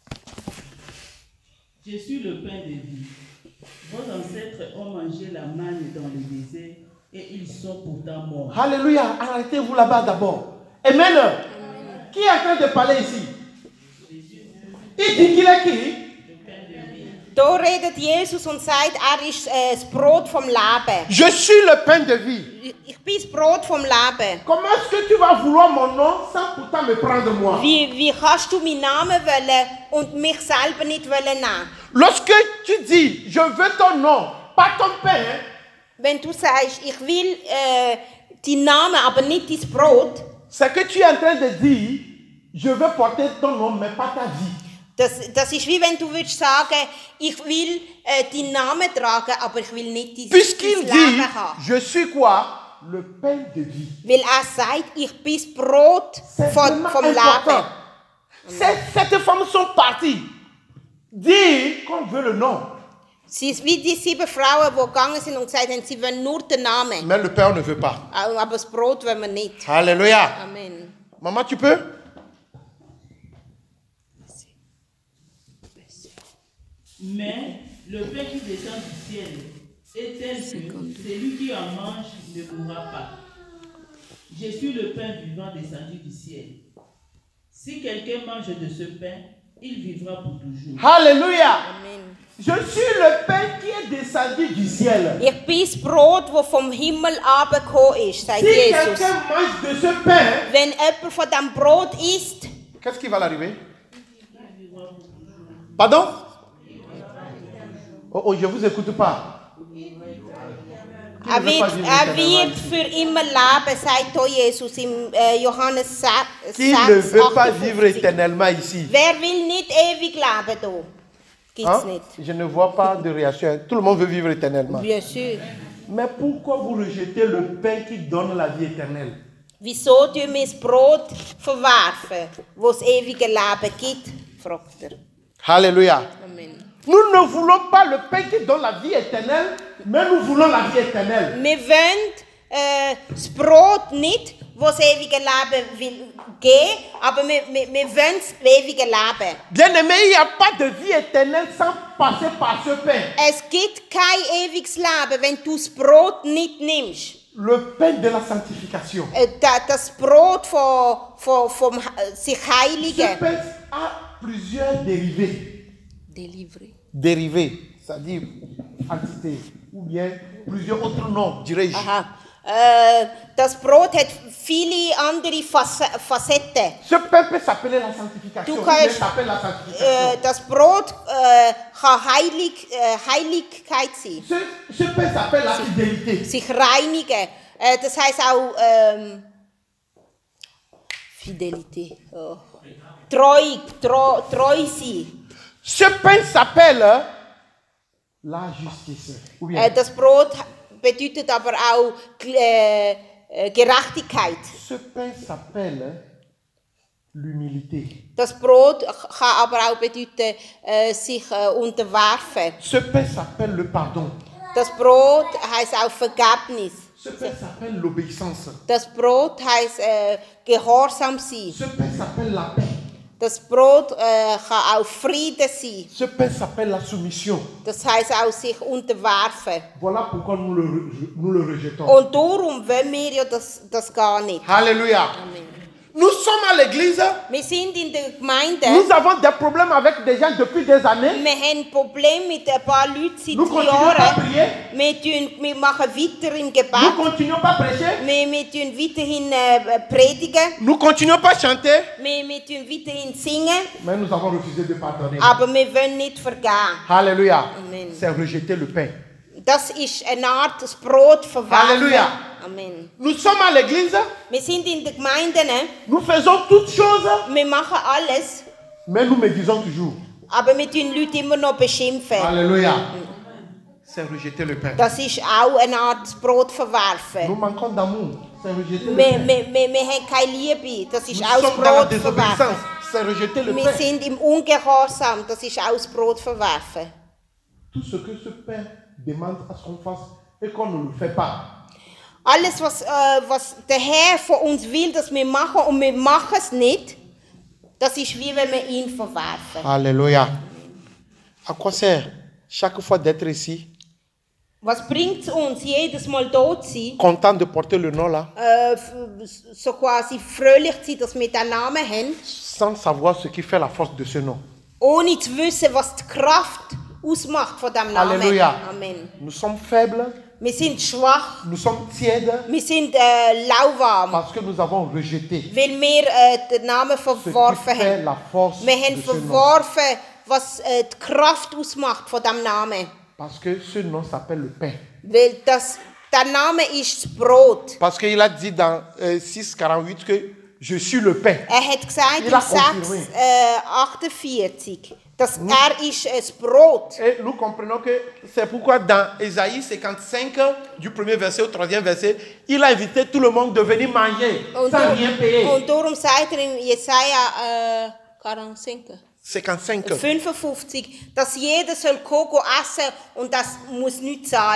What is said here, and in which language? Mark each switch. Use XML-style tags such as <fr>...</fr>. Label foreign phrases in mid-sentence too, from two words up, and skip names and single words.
<fr>Je suis le pain de vie. Vos ancêtres ont mangé la manne dans le désert et ils sont pourtant morts. Alléluia. Arrêtez-vous là-bas d'abord. Amen. Qui est en train de parler ici? Il dit qu'il est qui?</fr> <de>Da redet Jesus und sagt, er ist das Brot vom Leben.</de> <fr>Je suis le pain de vie.</fr> <de>Ich bin das Brot vom Leben.</de> <fr>Comment est-ce que tu vas vouloir mon nom sans pourtant me prendre moi?</fr> <de>Wie kannst du meinen Namen wollen und mich selber nicht wollen nehmen?</de> <fr>Lorsque tu dis, je veux ton nom, pas ton pain, hein,</fr> <de>Wenn du sagst, ich will deinen Namen, aber nicht dein Brot,</de> <fr>c'est que tu es en train de dire, je veux porter ton nom, mais pas ta vie.</fr> <de>das ist wie wenn du würdest sagen, ich will deinen Namen tragen, aber ich will nicht dein</de> <fr>Puisqu'il</fr> <de>Leben</de> <fr>dit,</fr> <de>haben.</de> <fr>je suis quoi? Le pain de vie.</fr> <de>Weil er sagt, ich bin das Brot</de> <fr>C'est vraiment</fr> <de>vom</de> <fr>important.</fr> <de>Leben.</de> <fr>Cette femmes sont parties. Dire qu'on veut le nom.</fr> <de>Sie ist wie die 7 Frauen, die gegangen sind und gesagt haben, sie wollen nur den Namen.</de> <fr>Mais le pain, on ne veut pas.</fr> <de>Aber das Brot wollen wir nicht.</de> <fr>Alléluia. Amen. Maman, tu peux? Mais le pain qui descend du ciel est tel que celui qui en mange ne mourra pas. Je suis le pain vivant descendu du ciel. Si quelqu'un mange de ce pain, il vivra pour toujours. Alléluia. Amen. Je suis le pain qui est descendu du ciel.</fr> <de>Ich bin das Brot, das vom Himmel abgekommen ist, sagt</de> <fr>Si</fr> <de>Jesus.</de> <fr>quelqu'un mange de ce pain,</fr> <de>Wenn jemand von diesem Brot isst,</de> <fr>qu'est-ce qui va l'arriver? Pardon? Oh, je ne vous écoute pas.</fr> <de>er wird für immer leben, sagt hier Jesus im Johannes 6,</de> <fr>Qui ne veut pas</fr> <de>58.</de> <fr>vivre éternellement ici?</fr> <de>Wer will nicht ewig leben hier? Gibt's</de> <fr>Hein?</fr> <de>nicht.</de> <fr>Je ne vois pas de réaction. Tout le monde veut vivre éternellement. Bien sûr. Mais pourquoi vous rejetez le pain qui donne la vie éternelle?</fr> <de>Wieso tun wir das Brot verwerfen, das das ewige Leben gibt? Fragt er.</de> <fr>Alléluia. Amen. Nous ne voulons pas le pain qui donne la vie éternelle, mais nous voulons la vie éternelle.</fr> <de>Wir wollen das Brot nicht, das das ewige Leben will geben, aber wir wollen das ewige Leben.</de> <fr>Bien-aimé, il n'y a pas de vie éternelle sans passer par ce pain.</fr> <de>Es gibt kein ewiges Leben, wenn du das Brot nicht nimmst.</de> <fr>Le pain de la sanctification.</fr> <de>Das Brot vom sich</de> <fr>Ce</fr> <de>Heiligen.</de> <fr>pain a plusieurs dérivés. Dérivés, c'est-à-dire entité, ou bien plusieurs autres noms, dirais-je. Aha.</fr> <de>Das Brot hat viele andere Facetten.</de> <fr>Ce pain peut s'appeler la sanctification.</fr> <de>Du</de> <fr>ou bien</fr> <de>kannst,</de> <fr>s'appelle la sanctification.</fr> <de>Das Brot kann Heiligkeit sein.</de> <fr>Ce pain s'appelle la fidélité.</fr> <de>Sich reinigen. Das heisst auch Fidelität. Oh. Treu sein.</de> <fr>Ce pain s'appelle la justice. Ou bien,</fr> <de>Das Brot bedeutet aber auch Gerechtigkeit.</de> <fr>ce pain s'appelle l'humilité.</fr> <de>Das Brot kann aber auch bedeuten, sich unterwerfen.</de> <fr>Ce pain s'appelle le pardon.</fr> <de>Das Brot heisst auch Vergebnis.</de> <fr>Ce pain s'appelle l'obéissance.</fr> <de>Das Brot heisst Gehorsam sein.</de> <fr>Ce pain s'appelle la paix.</fr> <de>Das Brot kann auch Frieden sein.</de> <fr>Ce pain s'appelle la soumission.</fr> <de>Das heisst auch sich unterwerfen.</de> <fr>Voilà pourquoi nous le rejetons.</fr> <de>Und darum wollen wir ja das gar nicht.</de> <fr>Alléluia. Amen. Nous sommes à l'église.</fr> <de>Wir sind in der Gemeinde.</de> <fr>Nous avons des problèmes avec des gens depuis des années.</fr> <de>Wir haben Probleme mit ein paar Leuten seit</de> <fr>Nous continuons pas à</fr> <de>Jahren.</de> <fr>prier.</fr> <de>Wir machen weiter im</de> <fr>Nous</fr> <de>Gebet.</de> <fr>continuons pas à prêcher.</fr> <de>Wir tun weiterhin predigen.</de> <fr>Nous continuons pas à chanter.</fr> <de>Wir tun weiterhin singen.</de> <fr>Mais nous avons refusé de pardonner.</fr> <de>Aber wir wollen nicht vergeben.</de> <fr>Alléluia. Amen. C'est rejeter le pain.</fr> <de>Das ist eine Art das Brot verwerfen. Halleluja. Amen.</de> <fr>Nous sommes à l'église.</fr> <de>Wir sind in der Gemeinde, ne?</de> <fr>Nous faisons toutes choses.</fr> <de>Wir machen alles,</de> <fr>Mais nous médisons toujours.</fr> <de>aber wir tun Leute immer noch beschimpfen.</de> <fr>Alléluia. C'est rejeter le pain.</fr> <de>Das ist auch eine Art das Brot</de> <fr>Nous</fr> <de>verwerfen.</de> <fr>manquons d'amour. C'est rejeter le pain.</fr> <de>Wir haben keine Liebe. Das ist</de> <fr>Nous</fr> <de>auch das</de> <fr>sommes dans la</fr> <de>Brot</de> <fr>désobéissance.</fr> <de>verwerfen.</de> <fr>C'est rejeter le</fr> <de>Wir</de> <fr>pain.</fr> <de>sind im Ungehorsam. Das ist auch das Brot verwerfen.</de> <fr>Tout ce que ce pain demande à ce qu'on fasse et qu'on ne le fait pas.</fr> <de>Alles, was der Herr von uns will, dass wir machen und wir machen es nicht, das ist wie wenn wir ihn verwerfen.</de> <fr>Alléluia. À quoi sert chaque fois d'être ici,</fr> <de>Was bringt es uns, jedes Mal dort zu sein,</de> <fr>content de porter le nom là,</fr> <de>so quasi fröhlich zu sein, dass wir diesen Namen haben,</de> <fr>sans savoir ce qui fait la force de ce nom?</fr> <de>ohne zu wissen, was die Kraft ausmacht von diesem Namen.</de> <fr>Alléluia. Amen. Nous sommes faibles,</fr> <de>Wir sind schwach,</de> <fr>nous sommes tièdes,</fr> <de>wir sind lauwarm,</de> <fr>parce que nous avons rejeté</fr> <de>weil wir den Namen</de> <fr>ce qui</fr> <de>verworfen</de> <fr>fait</fr> <de>haben.</de> <fr>la force</fr> <de>Wir haben</de> <fr>de ce nom.</fr> <de>verworfen, was die Kraft ausmacht von diesem Namen.</de> <fr>Parce que ce nom s'appelle le pain.</fr> <de>Weil der Name ist das Brot.</de> <fr>Parce qu'il a dit dans 6,48 que je suis le pain.</fr> <de>Hat gesagt</de> <fr>Il</fr> <de>in</de> <fr>a confirmé.</fr> <de>6,48, dass ist das Brot.</de> <fr>Et nous comprenons que c'est pourquoi dans Ésaïe 55, du premier verset au troisième verset, il a invité tout le monde de venir manger sans rien payer.</fr> <de>Und darum sagt in Jesaja 55. 55, dass jeder soll kommen essen und das muss nicht zahlen.</de>